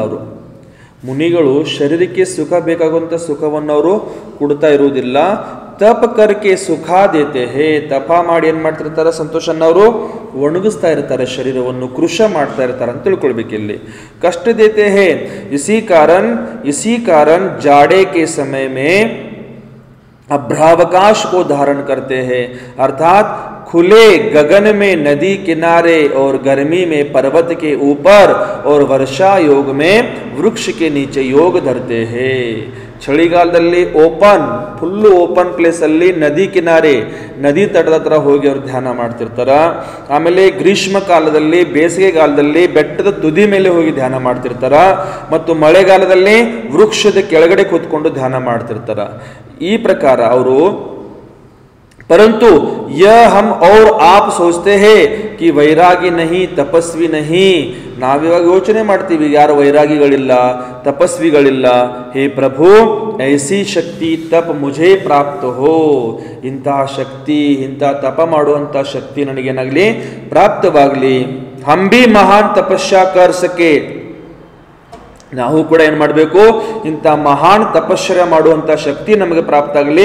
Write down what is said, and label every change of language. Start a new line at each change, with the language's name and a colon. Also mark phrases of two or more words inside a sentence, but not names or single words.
Kannada: ಅವರು ಮುನಿಗಳು ಶರೀರಕ್ಕೆ ಸುಖ ಬೇಕಾಗುವಂತ ಸುಖವನ್ನು ಅವರು ಕೊಡ್ತಾ ಇರುವುದಿಲ್ಲ.
Hindi: तप करके सुख देते हैं,
Kannada: ತಪ ಮಾಡಿ ಏನ್ ಮಾಡ್ತಿರ್ತಾರೆ, ಸಂತೋಷನ ಅವರು ಒಣಗಿಸ್ತಾ ಇರ್ತಾರೆ, ಶರೀರವನ್ನು ಕೃಶ ಮಾಡ್ತಾ ಇರ್ತಾರೆ ಅಂತ ತಿಳ್ಕೊಳ್ಬೇಕು. ಇಲ್ಲಿ
Hindi: कष्ट देते हैं, इसी कारण जाड़े के समय में अभ्रावकाश को धारण करते हैं, अर्थात खुले गगन में नदी किनारे और गर्मी में पर्वत के ऊपर और वर्षा योग में वृक्ष के नीचे योग धरते हैं.
Kannada: ಚಳಿಗಾಲದಲ್ಲಿ
English: full open place
Kannada: ಅಲ್ಲಿ ನದಿ ಕಿನಾರೆ, ನದಿ ತಟದ ಹತ್ರ ಹೋಗಿ ಅವರು ಧ್ಯಾನ ಮಾಡ್ತಿರ್ತಾರ. ಆಮೇಲೆ ಗ್ರೀಷ್ಮ ಕಾಲದಲ್ಲಿ, ಬೇಸಿಗೆಗಾಲದಲ್ಲಿ ಬೆಟ್ಟದ ತುದಿ ಮೇಲೆ ಹೋಗಿ ಧ್ಯಾನ ಮಾಡ್ತಿರ್ತಾರ. ಮತ್ತು ಮಳೆಗಾಲದಲ್ಲಿ ವೃಕ್ಷದ ಕೆಳಗಡೆ ಕೂತ್ಕೊಂಡು ಧ್ಯಾನ ಮಾಡ್ತಿರ್ತಾರ. ಈ ಪ್ರಕಾರ ಅವರು
Hindi: परंतु यह हम और आप सोचते हैं कि वैरागी नहीं तपस्वी नहीं,
Kannada: ನಾವಿವಾಗ ಯೋಚನೆ ಮಾಡ್ತೀವಿ ಯಾರು ವೈರಾಗಿಗಳಿಲ್ಲ ತಪಸ್ವಿಗಳಿಲ್ಲ.
Hindi: हे प्रभु ऐसी शक्ति तप मुझे प्राप्त हो,
Kannada: ಇಂತಹ ಶಕ್ತಿ ಇಂತಹ ತಪ ಮಾಡುವಂತ ಶಕ್ತಿ ನನಗೇನಾಗಲಿ ಪ್ರಾಪ್ತವಾಗಲಿ.
Hindi: हम भी महान तपस्या कर सकें,
Kannada: ನಾವು ಕೂಡ ಏನ್ ಮಾಡಬೇಕು, ಇಂಥ ಮಹಾನ್ ತಪಶ್ಚರ್ಯ ಮಾಡುವಂತ ಶಕ್ತಿ ನಮಗೆ ಪ್ರಾಪ್ತ ಆಗಲಿ.